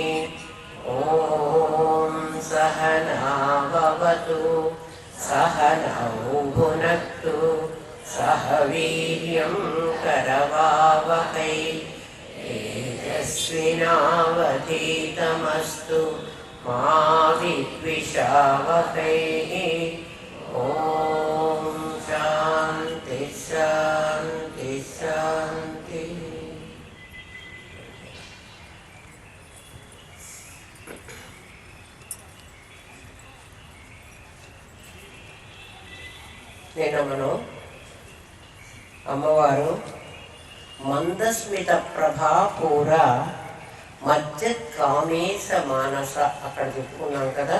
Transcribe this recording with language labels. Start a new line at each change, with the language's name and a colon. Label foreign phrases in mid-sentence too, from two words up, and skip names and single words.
Sanskrit: ॐ सहना भवतु सहनौ भुनक्तु सह वीर्यं करवावहै तेजस्विनावधीतमस्तु मा विद्विषावहै। ॐ शान्ति शान्ति शान्ति।
Telugu: మనం అమ్మవారు
Sanskrit: మందస్మిత ప్రభాపూర మధ్య కామేశ మానస
Telugu: అక్కడ చెప్పుకున్నాం కదా.